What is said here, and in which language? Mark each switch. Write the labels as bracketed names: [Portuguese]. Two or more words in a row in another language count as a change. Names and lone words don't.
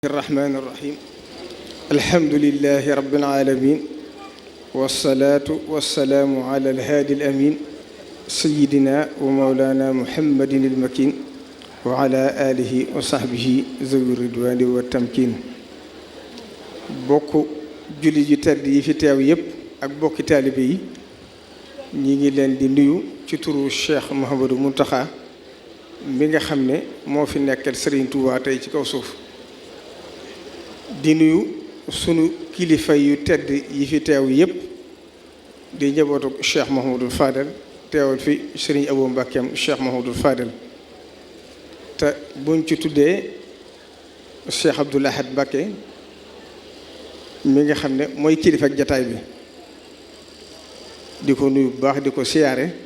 [Arabic] الرحمن الرحيم الحمد لله رب العالمين والصلاة والسلام على الهادي الأمين سيدنا ومولانا محمد المكين وعلى آله وصحبه ذوي الرضوان والتمكين [Wolof] bokk julli ji tedd yi fi teew yépp ak bokki taalibe yi ñi ngi leen di nuyu ci turu Cheikh Mouhamadou Mountakha mi nga xam ne moo fi nekkal Serigne Touba tey ci kaw suuf di nuyu sunu kilifa yu tedd yi fi teew yépp di njabootu Cheikh Mouhamadou Fadel teewal fi Serigne Abou Mbakem Cheikh Mouhamadou Fadel te buñ ci tuddee Cheikh Abdoul Ahad Mbacké mi nga xam ne mooy kilifa ak jataay bi di ko nuyu bu baax di ko siyaare